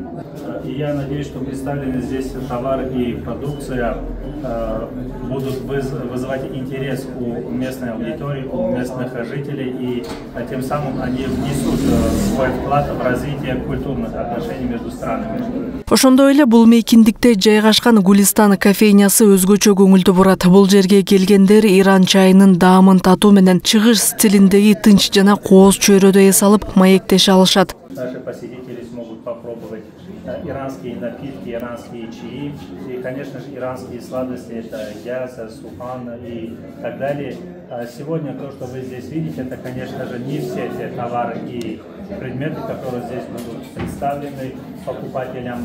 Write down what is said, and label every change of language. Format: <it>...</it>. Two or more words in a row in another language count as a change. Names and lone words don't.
<ru>И я надеюсь, что представлены здесь товары и продукция будут вызывать интерес у местной аудитории, у местных жителей, и тем самым они внесут свой вклад в развитие культурных отношений между странами.</ru> <ky>Ошондой эле бул мейкиндикте жайгашкан Гулистан кофейнясы өзгөчө көңүлдү бурат. Бул жерге келгендер Иран чайынын даамын татуу менен чыгыш стилиндеги тынч жана кооз чөйрөдө эс алып маектеше алышат.</ky> <ru>Наши посетители смогут попробовать иранские напитки, иранские чаи и, конечно же, иранские сладости, это гяза, сухан и так далее. Сегодня то, что вы здесь видите, это, конечно же, не все те товары и предметы, которые здесь будут представлены покупателям.</ru>